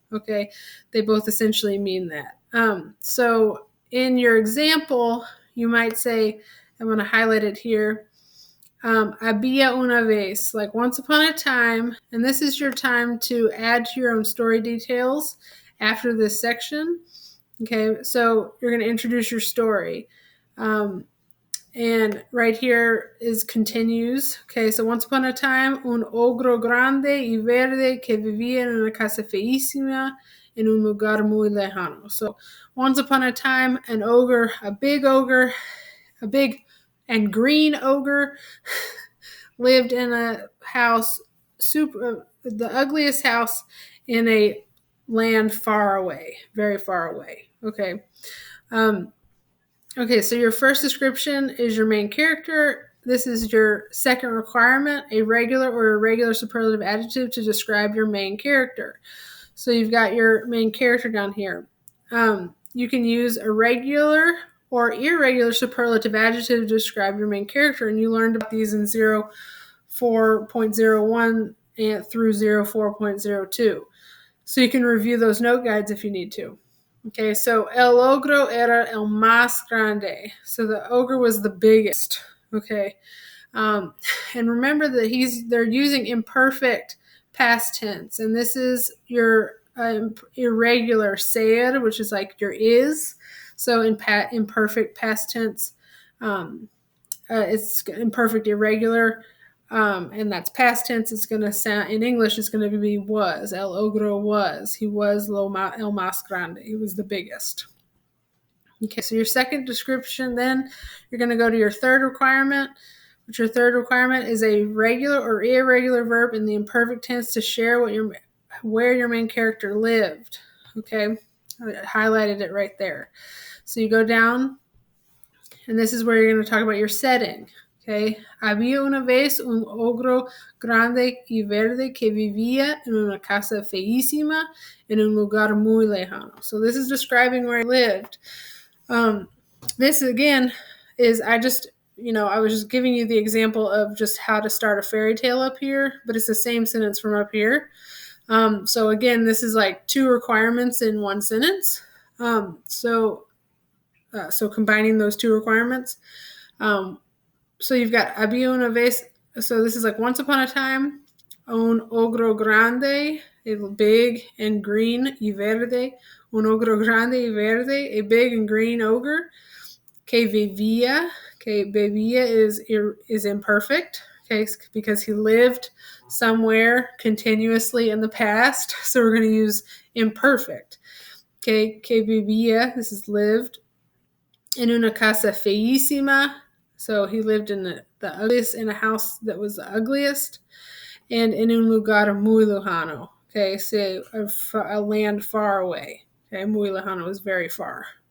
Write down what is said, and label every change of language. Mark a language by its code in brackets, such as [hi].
[en] Okay, they both essentially mean that. So in your example, you might say, I'm going to highlight it here, [es] había una vez, [en] like once upon a time, and this is your time to add to your own story details after this section. Okay, so you're going to introduce your story. And right here is continues. Okay, so once upon a time, [es] un ogro grande y verde que vivía en una casa feísima en un lugar muy lejano. [en] So once upon a time, a big and green ogre lived in a house, the ugliest house in a land far away, very far away. Okay. Okay, so your first description is your main character. This is your second requirement, a regular or irregular superlative adjective to describe your main character. So you've got your main character down here. You can use a regular or irregular superlative adjective to describe your main character, and you learned about these in 04.01 and through 04.02. So you can review those note guides if you need to. Okay, so [es] el ogro era el más grande. [en] So the ogre was the biggest. Okay, and remember that they're using imperfect past tense, and this is your irregular ser, which is like your is. So in imperfect past tense, it's imperfect irregular. And that's past tense. It's going to sound in English. It's going to be was. El ogro was. He was [es] el más grande. [en] He was the biggest. Okay, so your second description, then you're going to go to your third requirement. Which your third requirement is a regular or irregular verb in the imperfect tense to share where your main character lived. Okay, I highlighted it right there. So you go down, and this is where you're going to talk about your setting. Okay. [es] Había una vez un ogro grande y verde que vivía en una casa feísima en un lugar muy lejano. [en] So this is describing where he lived. This again is I was just giving you the example of just how to start a fairy tale up here, but it's the same sentence from up here. So again, this is like two requirements in one sentence. So so combining those two requirements. So you've got [es] había una vez. [en] So this is like once upon a time. [es] Un ogro grande, [en] a big and green [es] y verde. Un ogro grande y verde, [en] a big and green ogre. [es] Que vivía. [en] Okay, vivía is imperfect. Okay, because he lived somewhere continuously in the past. So we're going to use imperfect. Okay, [es] que vivía, [en] this is lived. [es] En una casa feísima. [en] So he lived in the ugliest, in a house that was the ugliest. And [es] en un lugar muy lejano. [en] Okay, so a land far away. Okay, [es] muy lejano [en] is very far.